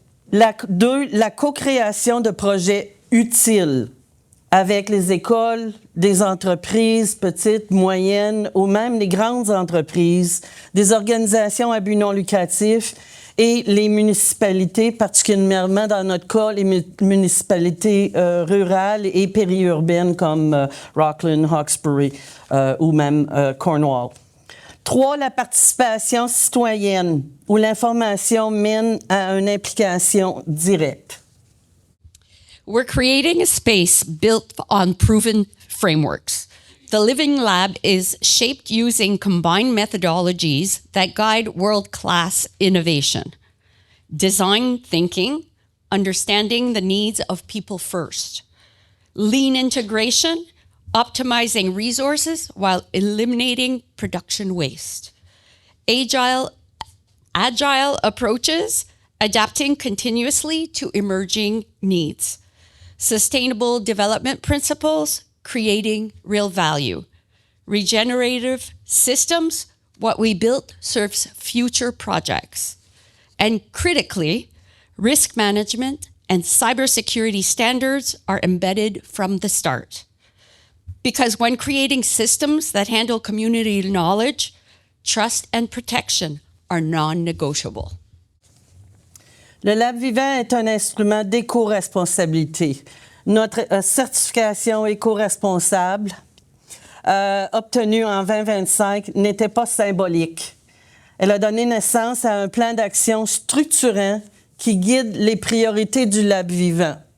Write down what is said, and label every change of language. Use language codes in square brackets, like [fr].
[fr] 2, la co-création de projets utiles avec les écoles, des entreprises petites, moyennes ou même les grandes entreprises, des organisations à but non lucratif et les municipalités, particulièrement dans notre cas, les municipalités rurales et périurbaines comme Rockland, Hawkesbury ou même Cornwall. 3, la participation citoyenne, où l'information mène à une implication directe. [en] We're creating a space built on proven frameworks. The Living Lab is shaped using combined methodologies that guide world-class innovation. Design thinking, understanding the needs of people first. Lean integration, optimizing resources while eliminating production waste. Agile approaches, adapting continuously to emerging needs. Sustainable development principles, creating real value. Regenerative systems, what we built serves future projects. And critically, risk management and cybersecurity standards are embedded from the start. Because when creating systems that handle community knowledge, trust and protection are non-negotiable. [fr] Le Lab Vivant est un instrument d'éco-responsabilité. Notre certification éco-responsable obtenue en 2025 n'était pas symbolique. Elle a donné naissance à un plan d'action structurant qui guide les priorités du Lab Vivant.